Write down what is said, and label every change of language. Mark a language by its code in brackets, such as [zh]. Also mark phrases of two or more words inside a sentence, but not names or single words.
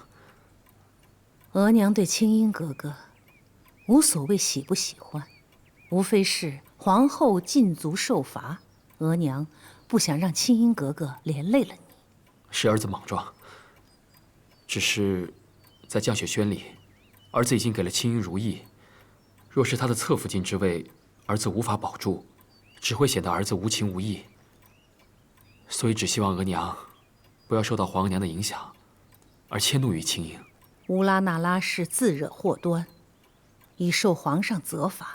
[zh] 额娘對青英格格無所謂喜不喜歡，無非是皇後禁足受罰，額娘不想讓青英格格連累了你。是兒子莽撞，只是在降雪軒裡，兒子已經給了青英如意，若是他的側福晉之位，兒子無法保住，只會顯得兒子無情無義。所以只希望額娘不要受到皇額娘的影響，而遷怒於青英。烏拉那拉氏自惹禍端，已受皇上責罰。